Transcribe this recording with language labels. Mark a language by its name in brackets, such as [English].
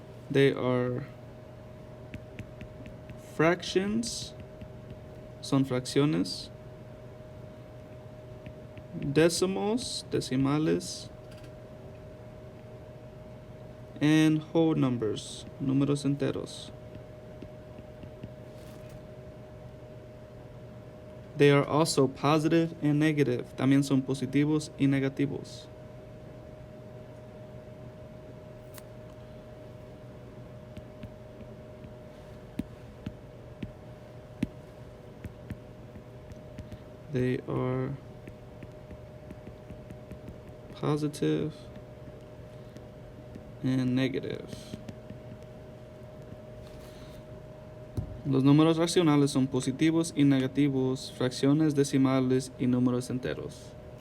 [English] They are fractions, [Spanish] son fracciones, [English] decimals, [Spanish] decimales, [English] and whole numbers, [Spanish] números enteros. [English] They are also positive and negative. [Spanish] También son positivos y negativos. [English] They are positive and negative. [Spanish] Los números racionales son positivos y negativos, fracciones decimales y números enteros.